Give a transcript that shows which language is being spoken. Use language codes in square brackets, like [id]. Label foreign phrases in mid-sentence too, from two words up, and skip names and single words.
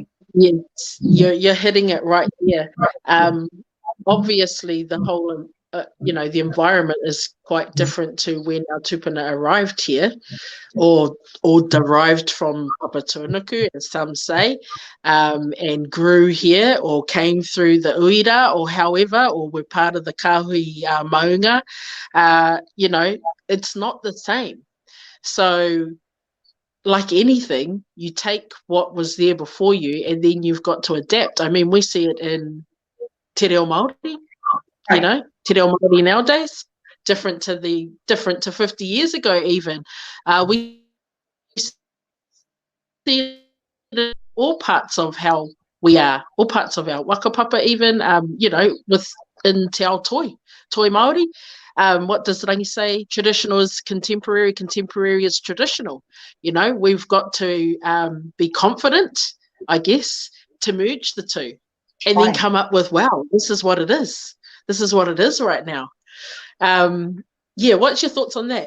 [en] Yes, you're hitting it right here. Obviously, the whole, the environment is quite different to when our tupuna arrived here, or derived from Papatūānuku, as some say, and grew here, or came through the uira, or however, or were part of the [mi] kahui maunga. [en] It's not the same. So, like anything, you take what was there before you, and then you've got to adapt. I mean, we see it in [mi] te reo Māori, [en] you know, [mi] te reo Māori [en] nowadays, different to 50 years ago even. We see it in all parts of how we are, all parts of our whakapapa even, within [mi] te ao toi Māori. [en] What does rangi say? Traditional is contemporary, contemporary is traditional. You know, we've got to be confident, I guess, to merge the two, and then come up with, wow, this is what it is. This is what it is right now. What's your thoughts on that?